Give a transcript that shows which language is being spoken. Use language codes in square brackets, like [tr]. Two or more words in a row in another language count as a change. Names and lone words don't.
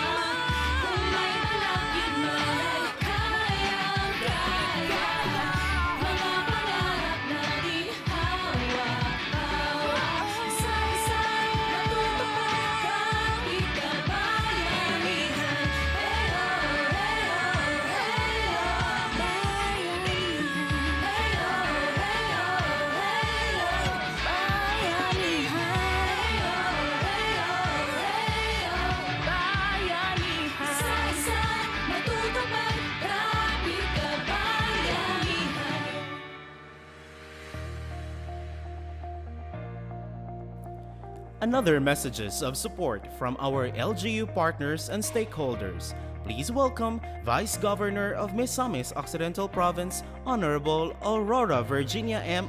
[tl] Kung may balakid malay kayang-kaya, mga pangarap natin hawak-hawak. Isa-isa natutupad, kapit kabayanihan. Eyo, eyo, eyo, bayanihan. Eyo, eyo, eyo, bayanihan. Isa-isa matutupad, kapit kabayanihan. [en] Another messages of support from our LGU partners and stakeholders. Please welcome Vice Governor of Misamis Occidental Province, Honorable Aurora Virginia M.